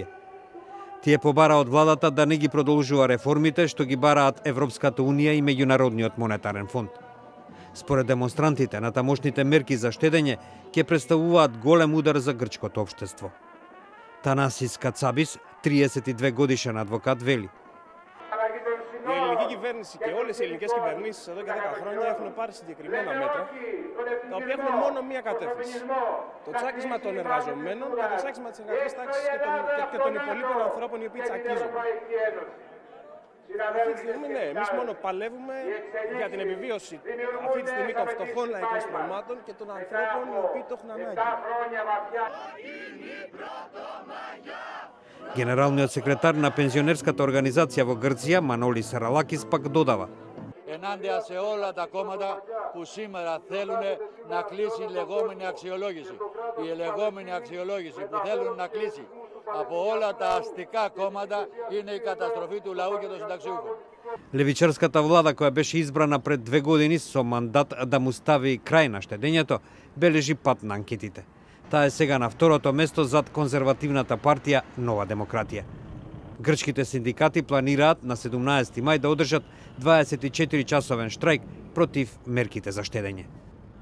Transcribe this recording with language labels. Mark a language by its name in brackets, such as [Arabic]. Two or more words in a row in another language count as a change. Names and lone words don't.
[Macedonian] Тие побараа од владата да не ги продолжува реформите што ги бараат Европската унија и Меѓународниот монетарен фонд. Според демонстрантите, натамошните мерки за штедење ќе представуваат голем удар за грчкото општество. Танасис Кацабис, 32 годишен адвокат, вели: [Greek] Η ελληνική κυβέρνηση και όλες οι ελληνικές κυβερνήσεις εδώ και 10 χρόνια έχουν πάρει συγκεκριμένα μέτρα τα οποία έχουν μόνο μία κατεύθυνση. Το τσάκισμα των εργαζομένων και το τσάκισμα της εργατικής τάξης και των υπολείπων ανθρώπων οι οποίοι τσακίζονται. Αυτή τη στιγμή, ναι, εμείς μόνο παλεύουμε για την επιβίωση αυτή τη στιγμή των φτωχών λαϊκών στρωμάτων και των ανθρώπων οι οποίοι το έχουν ανάγκη. [Macedonian] Генералниот секретар на пензионерската организација во Грција, Манолис Ралакис, пак додава: [Greek] Ενάντια σε όλα τα κόμματα που σήμερα θέλουν να κλείσει η λεγόμενη αξιολόγηση. Η λεγόμενη αξιολόγηση που θέλουν να κλείσει από όλα τα αστικά κόμματα είναι η καταστροφή του λαού και των συνταξιούχων. [Macedonian] Левичарската влада, која беше избрана пред 2 години со мандат да му стави крај на штедењето, бележи пат на анкетите. Таа е сега на второто место зад конзервативната партија Нова демократија. Грчките синдикати планираат на 17 мај да одржат 24-часовен штрајк против мерките за штедење.